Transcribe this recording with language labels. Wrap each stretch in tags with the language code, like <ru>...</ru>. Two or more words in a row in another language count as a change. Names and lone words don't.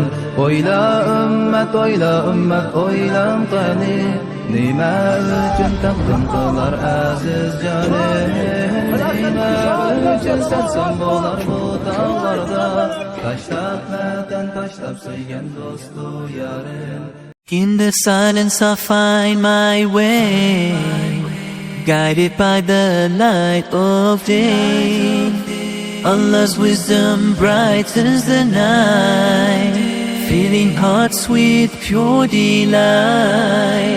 <uz>O'yla ummat, o'yla ummat, o'ylam qani, nima uchun taqdim qilar aziz jonin, nima uchun sarson bo'lar bu tog'larda. Tashlab vatan, tashlab sevgan do'stu yarin.</uz> <en>In the silence I find my way, guided by the light of day. Allah's wisdom brightens the night, filling hearts with pure delight.</en>